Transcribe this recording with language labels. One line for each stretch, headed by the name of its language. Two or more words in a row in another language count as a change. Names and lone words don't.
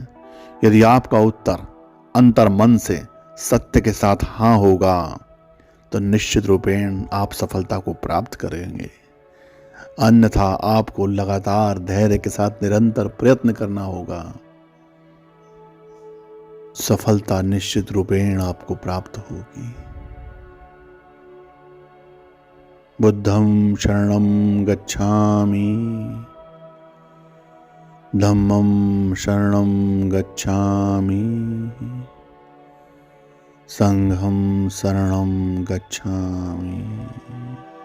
Hindi: यदि आपका उत्तर अंतर मन से सत्य के साथ हाँ होगा तो निश्चित रूपेण आप सफलता को प्राप्त करेंगे। अन्यथा आपको लगातार धैर्य के साथ निरंतर प्रयत्न करना होगा। सफलता निश्चित रूपेण आपको प्राप्त होगी।
Pali: बुद्धं शरणं गच्छामि, धम्मं शरणं गच्छामि, संघं शरणं गच्छामि।